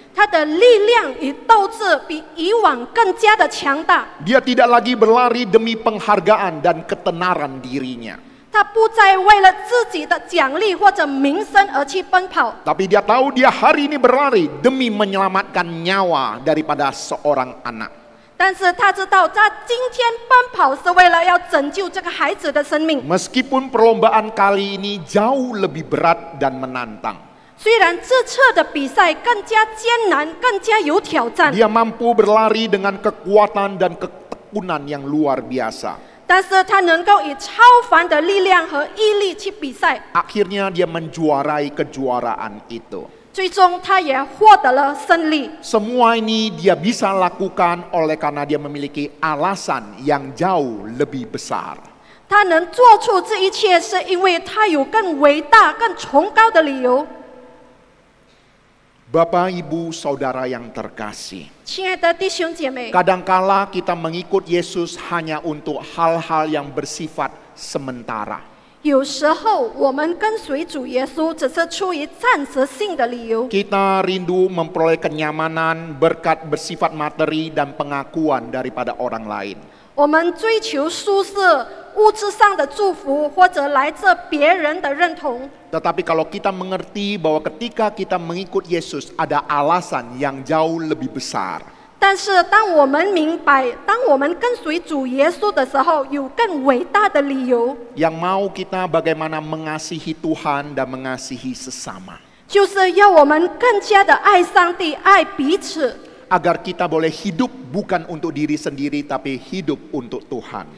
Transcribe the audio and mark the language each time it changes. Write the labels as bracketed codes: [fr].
[zh] 他的力量与斗志比以往更加的强大。 [id] Dia tidak lagi berlari demi penghargaan dan ketenaran dirinya. [zh] 他不再为了自己的奖励或者名声而去奔跑， [id] Tapi dia tahu dia hari ini berlari demi menyelamatkan nyawa daripada seorang anak. [zh] 但是他知道他今天奔跑是为了要拯救这个孩子的生命。 [id] Meskipun perlombaan kali ini jauh lebih berat dan menantang, [zh] 虽然这次的比赛更加艰难，更加有挑战， [id] dia mampu berlari dengan kekuatan dan ketekunan yang luar biasa. [zh] 但是他能够以超凡的力量和毅力去比赛， [id] Akhirnya dia menjuarai kejuaraan itu. [zh] 最终他也获得了胜利。 [id] Semua ini dia bisa lakukan oleh karena dia memiliki alasan yang jauh lebih besar. [zh] 他能做出这一切，是因为他有更伟大、更崇高的理由。 [id] Bapak, Ibu, Saudara yang terkasih, [zh] 亲爱的弟兄姐妹， [id] kadangkala kita mengikut Yesus hanya untuk hal-hal yang bersifat sementara. [zh] 有时候我们跟随主耶稣，只是出于暂时性的理由。 [id] Kita rindu memperoleh kenyamanan, berkat bersifat materi dan pengakuan daripada orang lain. [zh] 我们追求舒适、物质上的祝福，或者来自别人的认同。 [id] Tetapi kalau kita mengerti bahwa ketika kita mengikut Yesus ada alasan yang jauh lebih besar. [zh] 但是当我们明白，当我们跟随主耶稣的时候，有更伟大的理由， [id] Yang mau kita bagaimana mengasihi Tuhan dan mengasihi sesama. [zh] 就是要我们更加的爱上帝、爱彼此， [id] Agar kita boleh hidup bukan untuk diri sendiri tapi hidup untuk Tuhan.